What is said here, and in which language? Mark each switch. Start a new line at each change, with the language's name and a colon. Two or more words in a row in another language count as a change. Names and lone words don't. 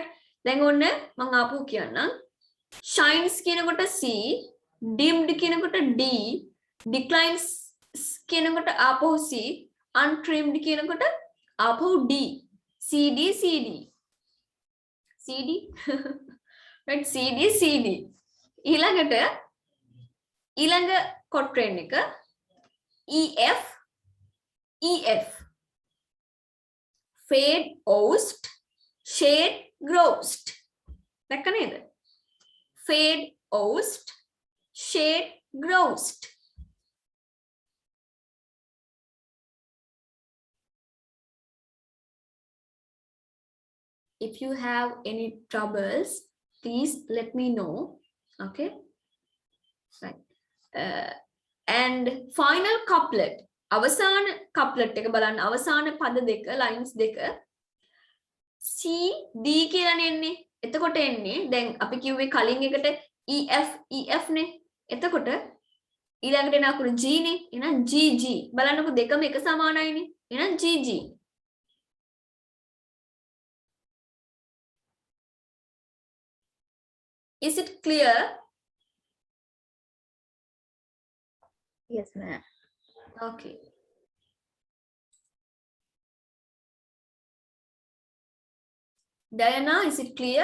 Sinhala: දැන් ඔන්න මම ආපහු කියන්නම්. shines කියනකොට C, dimmed කියනකොට D, declines කියනකොට ආපහු C, untrimmed කියනකොට ආපහු D. CD CD. CD. right? CD CD. ඊළඟ quatrain එක EF EF.
English: fade oust, shade groused.
Sinhala: දැක්ක නේද?
English: fade oust, shade groused. If you have any troubles, please let me know. Okay, right. And final couplet,
Sinhala: අවසාන couplet එක බලන්න, අවසාන පද දෙක, lines දෙක C D කියලානේ එන්නේ. එතකොට එන්නේ දැන් අපි කිව්වේ කලින් එකට EF නේ. එතකොට ඊළඟට එන අකුරු G නේ. එහෙනම් GG. බලන්නකො දෙකම එක සමානයිනේ. එහෙනම් GG.
English: Is it clear? Yes, ma'am. Okay. Diana, is it clear?